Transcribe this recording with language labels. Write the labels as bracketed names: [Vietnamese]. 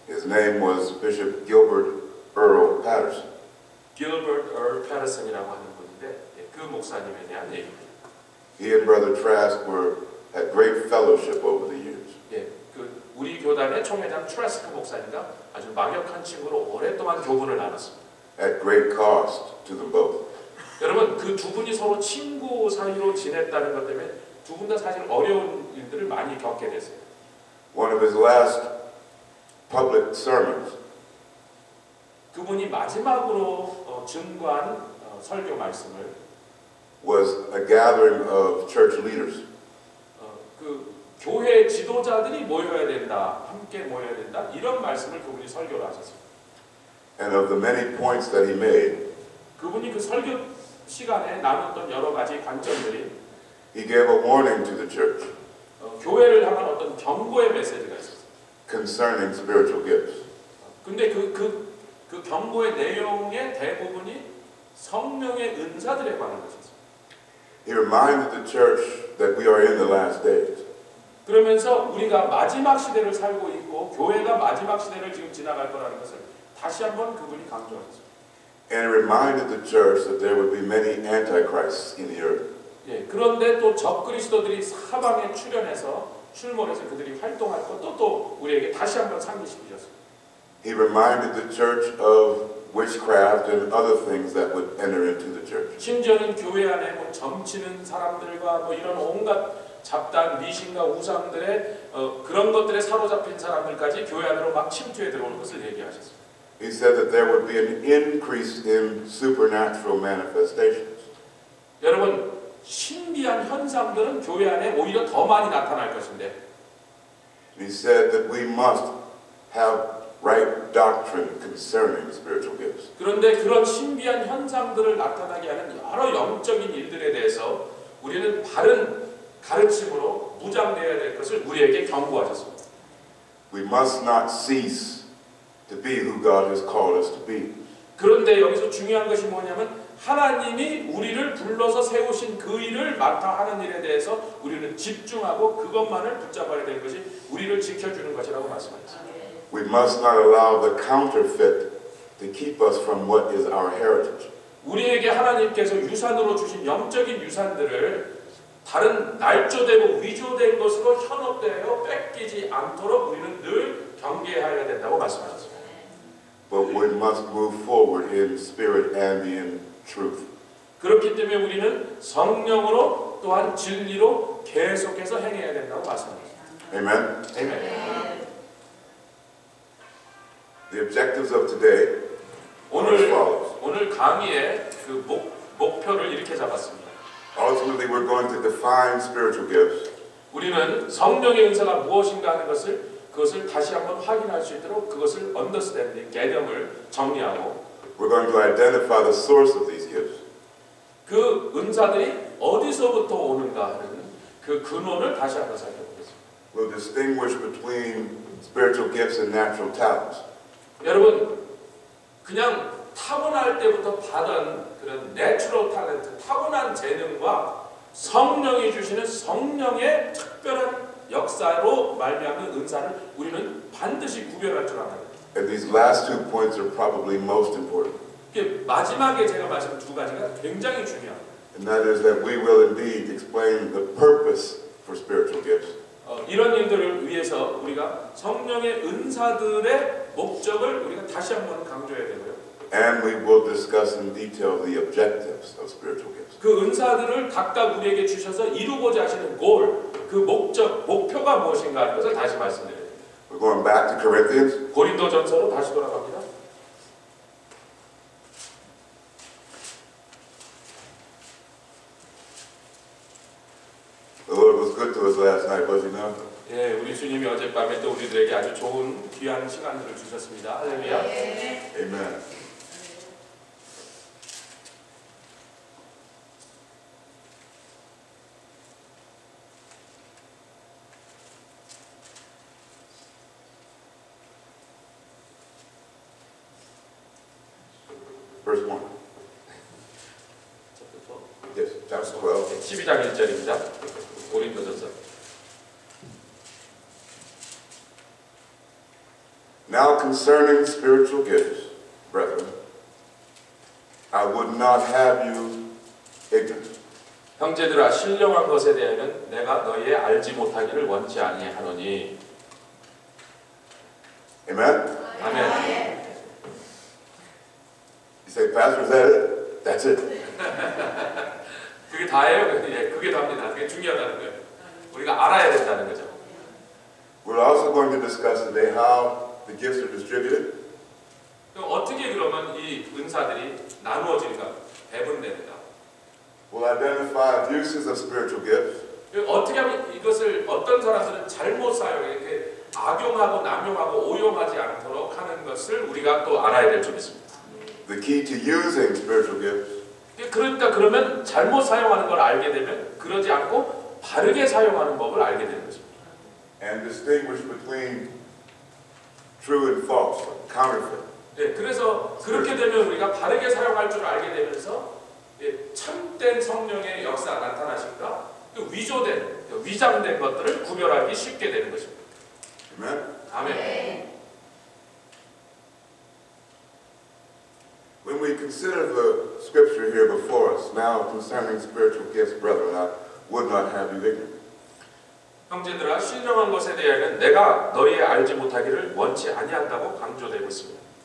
[English] His name was Bishop Gilbert Earl Patterson. [Korean] Gilbert Earl Patterson이라고 하는 분인데 그 목사님에 대한 얘기입니다. [English] He and Brother Trask had great fellowship over the years. [Korean] 예, 그 우리 교단의 총회장 트레스크 목사님과 아주 막역한 친구로 오랫동안 교분을 나눴습니다. [English] At great cost to them both. [Korean] 여러분 그 두 분이 서로 친구 사이로 지냈다는 것 때문에 두 분 다 사실 어려운 일들을 많이 겪게 됐어요. [English] One of his last public sermons [Korean] 그분이 마지막으로 증거한 설교 말씀을 [English] was a gathering of church leaders. [Korean] 그 교회 지도자들이 모여야 된다, 함께 모여야 된다 이런 말씀을 그분이 설교를 하셨습니다. [English] And of the many points that he made, [Korean] 그분이 그 설교 시간에 나눴던 여러 가지 관점들이 [English] he gave a warning to the church [Korean] 교회를 향한 어떤 경고의 메시지가 있었어요. [English] concerning spiritual gifts. [Korean] 근데 그 경고의 내용의 대부분이 성령의 은사들에 관한 것이었어요. [English] He reminded the church that we are in the last days. [Korean] 그러면서 우리가 마지막 시대를 살고 있고 교회가 마지막 시대를 지금 지나갈 거라는 것을 다시 한번 그분이 강조하셨어요. [English] And he reminded the church that there would be many antichrists in the earth. [Korean] 예, 그런데 또 적그리스도들이 사방에 출몰해서 그들이 활동할 것도 또 우리에게 다시 한번 상기시키셨어요. [English] He reminded the church of witchcraft and other things that would enter into the church. [Korean] 심지어는 교회 안에 뭐 점치는 사람들과 뭐 이런 온갖 잡다한 미신과 우상들의 그런 것들에 사로잡힌 사람들까지 교회 안으로 막 침투해 들어오는 것을 얘기하셨어요. [English] He said that there would be an increase in supernatural manifestations. [Korean] 여러분 신비한 현상들은 교회 안에 오히려 더 많이 나타날 것인데. [English] He said that we must have right doctrine concerning spiritual gifts. [Korean] 그런데 그런 신비한 현상들을 나타나게 하는 여러 영적인 일들에 대해서 우리는 바른 가르침으로 무장되어야 될 것을 우리에게 경고하셨습니다. [English] We must not cease to be who God has called us to be. [Korean] 그런데 여기서 중요한 것이 뭐냐면 하나님이 우리를 불러서 세우신 그 일을 맡아 하는 일에 대해서 우리는 집중하고 그것만을 붙잡아야 될 것이 우리를 지켜주는 것이라고 말씀하셨습니다. [English] We must not allow the counterfeit to keep us from what is our heritage. [Korean] 우리에게 하나님께서 유산으로 주신 영적인 유산들을 다른 날조되고 위조된 것으로 현혹되어 뺏기지 않도록 우리는 늘 경계해야 된다고 말씀하셨습니다. [English] But we must move forward in spirit and in truth. [Korean] 그렇기 때문에 우리는 성령으로 또한 진리로 계속해서 행해야 된다고 말씀하셨습니다. [English] Amen. [Korean] 아멘. [English] The objectives of today are as follows. [Korean] 오늘 강의의 그 목표를 이렇게 잡았습니다. [English] Ultimately, we're going to define spiritual gifts. [Korean] 우리는 성령의 은사가 무엇인가 하는 그것을 다시 한번 확인할 수 있도록 그것을 understanding, 개념을 정리하고 [English] We're going to identify the source of these gifts. [Korean] 은사들이 어디서부터 오는가 하는 그 근원을 다시 한번 살펴보겠습니다. [English] We'll distinguish between spiritual gifts and natural talents. [Korean] 여러분, 그냥 타고날 때부터 받은 그런 내추럴 탤런트, 타고난 재능과 성령이 주시는 성령의 특별한 역사로 말미암는 은사를 우리는 반드시 구별할 줄 알아야 돼요. [English] And these last two points are probably most important. [Korean] 마지막에 제가 말씀한 두 가지가 굉장히 중요합니다. [English] And that is that we will indeed explain the purpose for spiritual gifts. [Korean] 이런 일들을 위해서 우리가 성령의 은사들의 목적을 우리가 다시 한번 강조해야 되고요. [English] And we will discuss in detail the objectives of spiritual gifts. [Korean] 그 은사들을 각각 우리에게 주셔서 이루고자 하시는 골, 그 목적, 목표가 무엇인가 하는 것을 다시 말씀드려요. [English] We're going back to Corinthians. [Korean] 고린도전서로 다시 돌아갑니다. [English] The Lord was good to us last night, was He not? [Korean] 예, 우리 주님이 어젯밤에 또 우리들에게 아주 좋은 귀한 시간들을 주셨습니다. 할렐루야. [English] Amen. Verse 1. Yes, chapter 12. [Korean] 12장 1절입니다. 고린도전서. [English] Now concerning spiritual gifts, brethren, I would not have you ignorant. [Korean] 형제들아, 신령한 것에 대하여는 내가 너희의 알지 못하기를 원치 아니하노니. [English] Amen? [Korean] 아멘. [English] You say, Pastor, is that it? That's it. [Korean] 그게 다예요. 예, 그게 답니다. 그게 중요하다는 거예요. 우리가 알아야 된다는 거죠. [English] We're also going to discuss today how the gifts are distributed. [Korean] 그럼 어떻게 그러면 이 은사들이 나누어지는가, 배분됩니다. [English] We'll identify abuses of spiritual gifts. [Korean] 어떻게 하면 이것을 어떤 사람들은 잘못 사용해 이렇게 악용하고 남용하고 오용하지 않도록 하는 것을 우리가 또 알아야 될 점 있습니다. [English] The key to using spiritual gifts [Korean] 그러니까 그러면 잘못 사용하는 걸 알게 되면 그러지 않고 바르게 사용하는 법을 알게 되는 것입니다. [English] and distinguish between true and false, counterfeit. [Korean] 네, 그래서 그렇게 되면 우리가 바르게 사용할 줄 알게 되면서 참된 성령의 역사 나타나신가 위조된, 위장된 것들을 구별하기 쉽게 되는 것입니다. [English] Amen? [Korean] 아멘. [English] When we consider the scripture here before us, now concerning spiritual gifts, brethren, I would not have you ignorant. [Korean] 형제들아, 신령한 것에 대하여는 내가 너희 알지 못하기를 원치 아니한다고 강조되고 있습니다.